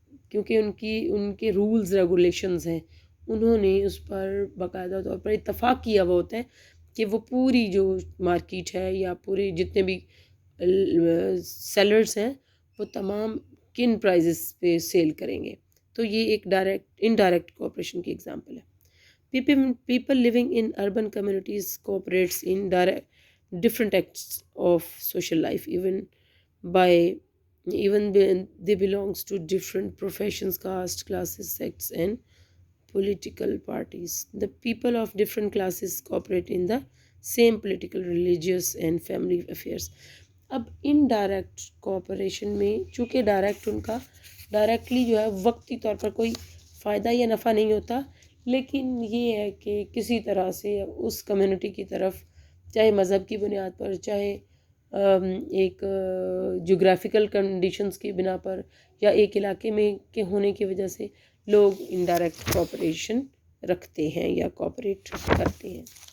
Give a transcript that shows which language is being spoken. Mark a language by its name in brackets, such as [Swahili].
[Urdu] کیونکہ ان کے rules regulations ہیں، انہوں نے اس پر باقاعدہ طور پر اتفاق کیا ہوا ہوتا ہے کہ وہ پوری جو مارکیٹ ہے یا پورے جتنے بھی سیلرز ہیں وہ تمام کن پرائزز پہ سیل کریں گے. تو یہ ایک انڈائریکٹ کوآپریشن کی ایگزامپل ہے. [English] People living in urban communities cooperates in different acts of social life, even when they belongs to different professions, caste, classes, sects, and political parties. The people of different classes cooperate in the same political, religious, and family affairs. [Urdu] اب indirect cooperation میں چونکہ ان کا directly جو ہے وقتی طور پر کوئی فائدہ یا نفع نہیں ہوتا، لیکن یہ ہے کہ کسی طرح سے اس کمیونٹی کی طرف، چاہے مذہب کی بنیاد پر، چاہے ایک جغرافیکل کنڈیشنز کی بنا پر، یا ایک علاقے میں کے ہونے کی وجہ سے لوگ انڈائریکٹ کوآپریشن رکھتے ہیں یا کوآپریٹ کرتے ہیں.